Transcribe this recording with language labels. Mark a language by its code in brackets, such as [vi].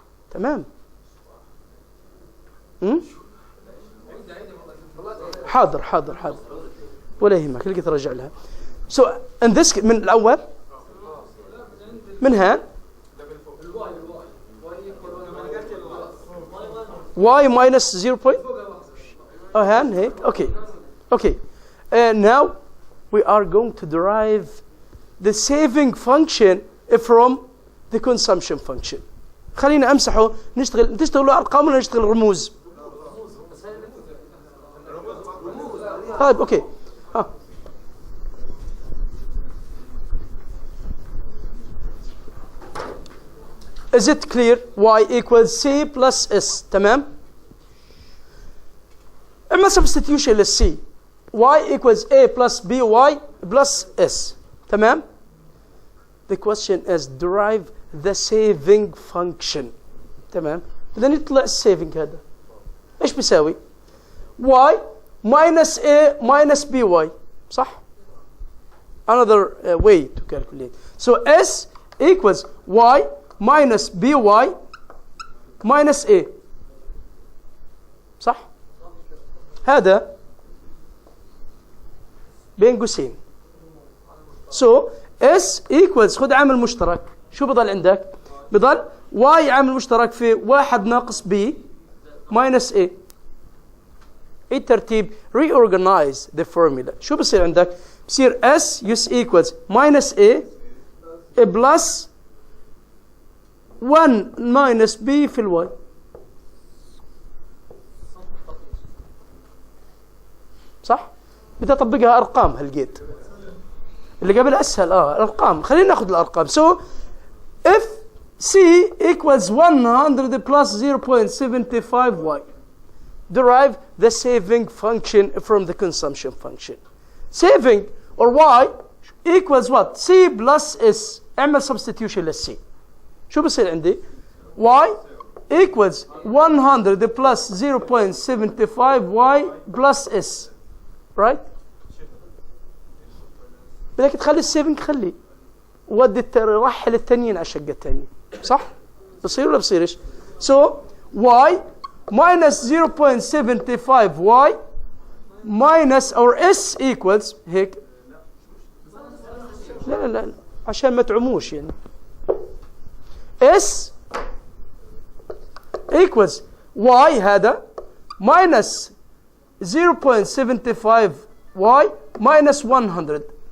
[ar] تمام؟ حاضر ولا يهمك، لقيت ارجع لها. [en] So in this [ar] من الاول من هان [en] y minus 0 point [ar] هان هيك. [en] okay now we are going to derive the saving function from the consumption function. [ar] خلينا امسحه. تشتغلوا ارقام ولا نشتغل رموز؟ طيب اوكي. [en] Is it clear? Y equals C plus S. [ar] تمام؟ اما substitution للC. [en] Y equals A plus B Y plus S. [ar] تمام؟ [en] The question is derive the saving function. [ar] تمام؟ بدنا يطلع السيفنج هذا. ايش بيساوي؟ [en] Y minus A minus BY. [ar] صح؟ [en] Another way to calculate. So S equals Y minus BY minus A. [ar] صح؟ هذا بين قوسين. [en] So S equals [ar] خذ عامل مشترك. شو بضل عندك؟ بضل Y عامل مشترك في 1 ناقص B minus A. ايه الترتيب؟ [en] reorganize the formula. [ar] شو بصير عندك؟ بصير [en] S equals minus A plus 1 minus B [ar] في الواي. صح؟ بدي اطبقها ارقام هالقيت. اللي قبل اسهل الارقام. خلينا ناخذ الارقام. [en] So if C equals 100 plus 0.75y, derive the saving function from the consumption function. Saving or y equals what? C plus S. [ar] اعمل substitution للC. شو بصير عندي؟ [en] y equals 100 plus 0.75y plus S. right? [ar] بدك تخلي السيفنج خليه ودي رحل التانيين على الشقة التانية. صح؟ بصير ولا بصيرش؟ [en] So y minus 0.75y minus or S equals [ar] هيك. لا عشان ما تعموش يعني. [en] S equals y [ar] هذا [en] minus 0.75y minus 100.